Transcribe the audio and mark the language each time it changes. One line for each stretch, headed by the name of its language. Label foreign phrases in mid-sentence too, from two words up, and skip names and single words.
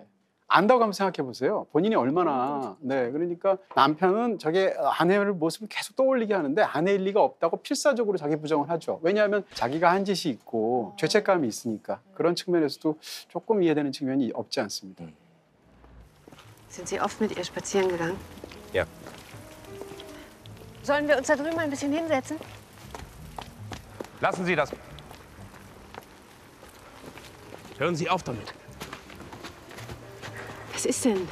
Korean: 안다고 한번 생각해 보세요. 본인이 얼마나. 네. 그러니까 남편은 저게 아내의 모습을 계속 떠올리게 하는데 아내일 리가 없다고 필사적으로 자기 부정을 하죠. 왜냐하면 자기가 한 짓이 있고 죄책감이 있으니까. 그런 측면에서도 조금 이해되는 측면이 없지 않습니다.
German: Sind Sie oft mit ihr spazieren gegangen? Ja. Sollen wir uns da drüben ein bisschen hinsetzen? Lassen Sie das. Hören Sie auf damit. Was ist denn?